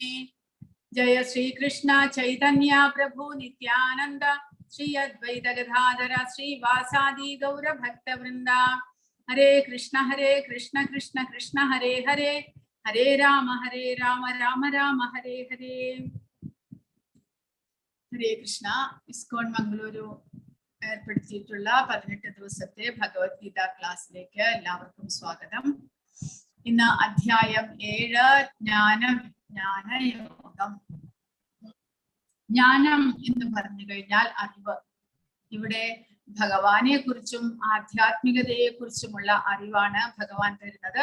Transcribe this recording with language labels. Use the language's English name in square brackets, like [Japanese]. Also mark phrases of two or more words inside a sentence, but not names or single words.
[Sanskrit] जय श्री कृष्ण चैतन्य प्रभु नित्यानन्द श्री अद्वैत गदाधर श्री वासादि गौर भक्त वृन्द. हरे कृष्ण कृष्ण कृष्ण हरे हरे हरे राम राम राम हरे हरे. हरे कृष्ण. [Malayalam] ISKCON Mangaluru ഏർപ്പെടുത്തിയിട്ടുള്ള 18 ദിവസത്തെ ഭഗവത്ഗീത ക്ലാസ്സിലേക്ക് എല്ലാവർക്കും സ്വാഗതം. ഇന്ന് അധ്യായം 7 ജ്ഞാനയോഗം. ജ്ഞാനം എന്ന് പറഞ്ഞു കഴിഞ്ഞാൽ അറിവ്. ഇവിടെ ഭഗവാനെ കുറിച്ചും ആധ്യാത്മികതയെ കുറിച്ചുമുള്ള അറിവാണ് ഭഗവാൻ തരുന്നത്.